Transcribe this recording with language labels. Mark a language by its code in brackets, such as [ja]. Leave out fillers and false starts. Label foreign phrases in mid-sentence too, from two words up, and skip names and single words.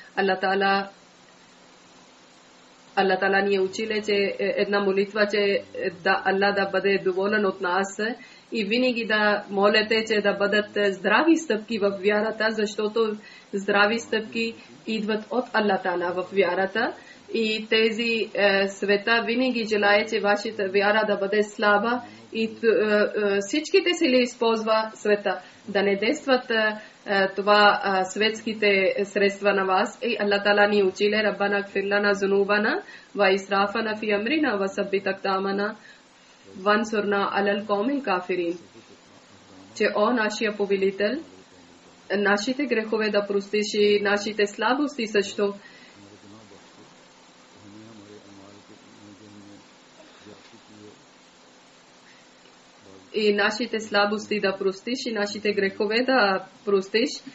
[bg] Аллах Таала ни е училе, че една молитва, че Аллах да бъде доволен от нас, и винаги да молете, че да бъдат здрави стъпки в вярата, защото здрави стъпки идват от Аллах Таала в вярата. И тези света винаги желае, че вашата вяра да бъде слаба и всичките сили използва света да не действат това светските средства на вас. И Аллах Таала ни училе: [ar] ربنا اغفر لنا ذنوبنا وإسرافنا في أمرنا وثبت أقدامنا وانصرنا على القوم الكافرين. [bg] Че о нашия повелител, нашите грехове да простиш и нашите слабости също. И нашите слабости да простиш, и нашите грехове да простиш.